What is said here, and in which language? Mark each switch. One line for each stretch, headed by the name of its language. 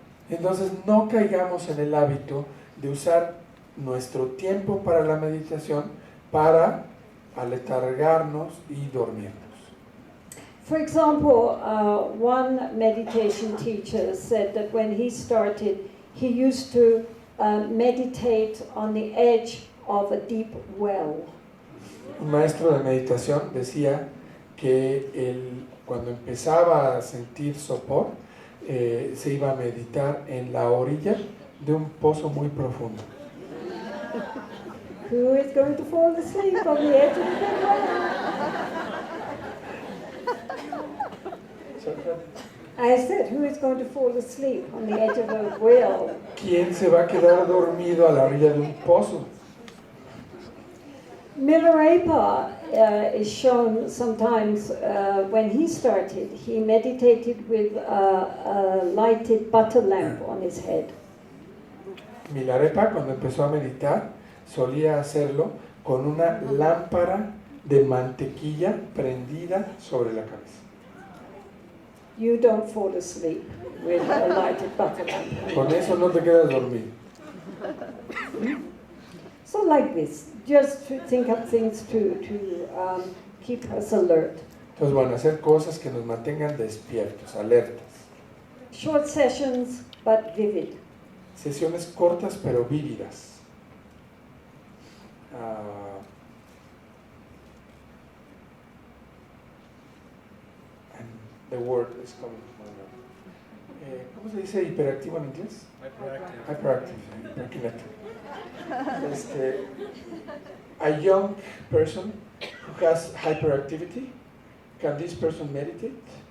Spanish: Entonces no caigamos en el hábito de usar nuestro tiempo para la meditación para aletargarnos y dormirnos.
English: For example, one meditation teacher said that when he started, he used to meditate on the edge of a deep well.
Spanish: Un maestro de meditación decía que cuando empezaba a sentir sopor, se iba a meditar en la orilla de un pozo muy profundo.
English: Who is going to fall asleep on the edge of the well? I said, who is going to fall asleep on the edge of a well?
Spanish: ¿Quién se va a quedar dormido a la orilla de un pozo?
English: Milarepa is shown sometimes when he started, he meditated with a lighted butter lamp on his head.
Spanish: Milarepa, cuando empezó a meditar, solía hacerlo con una lámpara de mantequilla prendida sobre la cabeza.
English: You don't fall asleep with a lighted butter lamp.
Spanish: Con eso no te quedas dormido.
English: So like this, just to think up things to keep us alert.
Spanish: Entonces, bueno, hacer cosas que nos mantengan despiertos, alertas.
English: Short sessions, but vivid.
Spanish: Sesiones cortas pero vívidas.
English: And the word is coming to my mind.
Spanish: ¿Cómo se dice hiperactivo en inglés?
English: Hyperactive. Hyperactive. A young person who has hyperactivity, can this person meditate?